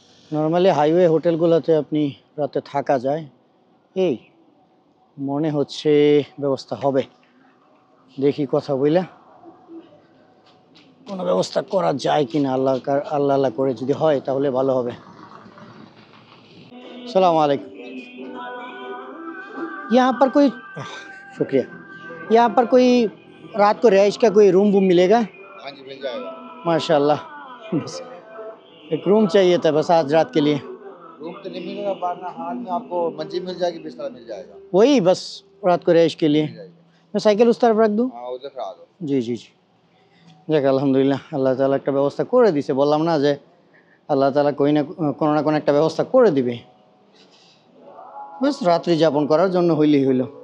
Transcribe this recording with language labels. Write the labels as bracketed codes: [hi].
[bn] Normally highway হোটেলগুলোতে আপনি রাতে থাকা যায়, এই মনে হচ্ছে ব্যবস্থা হবে। দেখি কথা বইলা কোনো ব্যবস্থা করা যায় কিনা, আল্লাহ আল্লাহ করে যদি হয় তাহলে ভালো হবে। [hi] अस्सलाम वालेकुम। यहाँ पर कोई, शुक्रिया, यहाँ पर कोई रात को रिहाइश का कोई रूम वूम मिलेगा? हाँ जी मिल जाएगा। माशाल्लाह, बस एक रूम चाहिए था बस आज रात के लिए। रूम तो नहीं मिलेगा, वरना हाल में आपको मंजिल मिल जाएगी, बिस्तर मिल जाएगा। वही बस रात को रिहाइश के लिए। मिल जाएगी। मैं साइकिल उस तरफ रख दूँ? हाँ उधर खड़ा दो। [bn] জি জি জি, যাক আলহামদুলিল্লাহ, আল্লাহ তাআলা একটা ব্যবস্থা করে দিছে। বললাম না যে আল্লাহ তাআলা কোনো না কোনো একটা ব্যবস্থা করে দিবে, বাস রাত্রি যাপন করার জন্য হইলেই হইল।